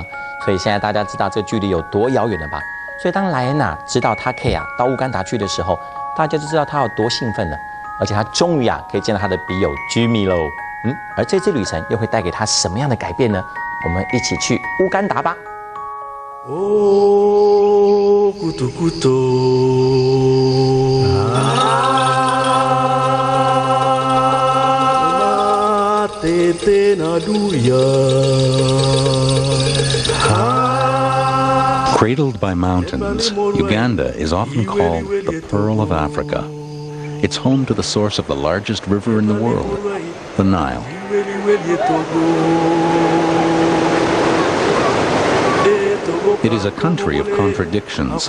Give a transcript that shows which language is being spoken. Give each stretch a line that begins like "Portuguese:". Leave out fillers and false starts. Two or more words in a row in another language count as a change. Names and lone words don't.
Chinese: 所以现在大家知道这个距离有多遥远了吧？所以当莱恩知道他可以到乌干达去的时候，大家就知道他有多兴奋了。而且他终于可以见到他的笔友 Jimmy 喽。而这次旅程又会带给他什么样的改变呢？我们一起去乌干达吧。 Oh, kutu-kutu. Tete na duya.
English: Cradled by mountains, Uganda is often called the Pearl of Africa. It's home to the source of the largest river in the world, the Nile. It is a country of contradictions.